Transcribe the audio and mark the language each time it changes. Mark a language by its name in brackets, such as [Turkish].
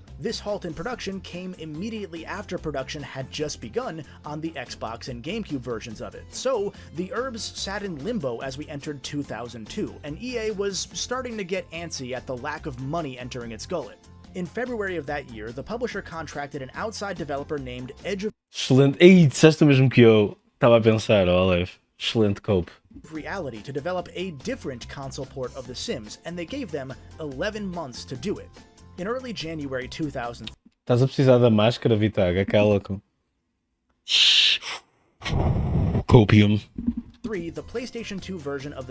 [English] This halt in production came immediately after production had just begun on the Xbox and GameCube versions of it, so the eeerrs sat in limbo as we entered 2002, and EA was starting to get antsy at the lack of money entering its gullet. In February of that year, the publisher contracted an outside developer named Edge of [Portuguese] Excelente. Ei, disseste o mesmo que eu estava a pensar, Olive. Excelente cope. [English] Reality to develop a different console port of The Sims, and they gave them 11 months to do it. In early January 2000, [Portuguese] Estás a precisar da máscara, Vitag, aquela com... Copium. [English] the PlayStation 2 version of The